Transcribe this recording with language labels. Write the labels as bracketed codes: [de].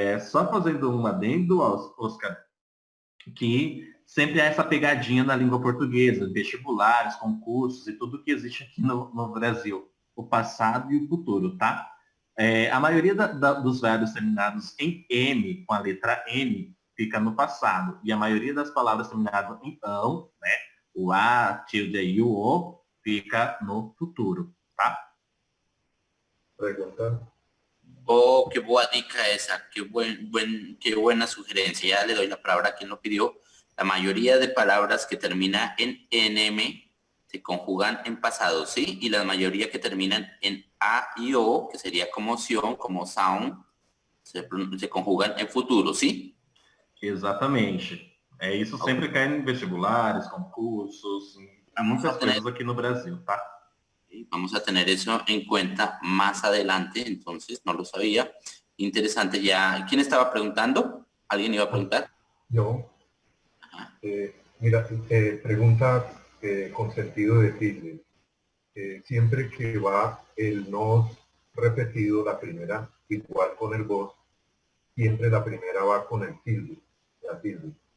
[pt] Só fazendo um adendo, Oscar, que sempre há essa pegadinha na língua portuguesa, vestibulares, concursos e tudo que existe aqui no Brasil, o passado e o futuro, tá? A maioria dos verbos terminados em M, com a letra M, fica no passado, e a maioria das palavras terminadas em ão, né, o a, tilde e o o, fica no futuro, tá? [es] Pregunta. Oh, qué buena dica esa, qué buena sugerencia. Ya le doy la palabra a quien lo pidió. La mayoría de palabras que terminan en NM se conjugan en pasado, ¿sí? Y la mayoría que terminan en A y O, que sería como sion, como sound, se conjugan en futuro, ¿sí? [pt] Exatamente. Isso sempre cai em vestibulares, concursos, em muitas coisas aqui no Brasil, tá? [es] Vamos a tener eso en cuenta más adelante, entonces no lo sabía. Interesante ya. ¿Quién estaba preguntando? ¿Alguien iba a preguntar? Yo. Mira, pregunta con sentido de tilde. Siempre que va el nos repetido, la primera igual con el vos, siempre la primera va con el tilde, la tilde.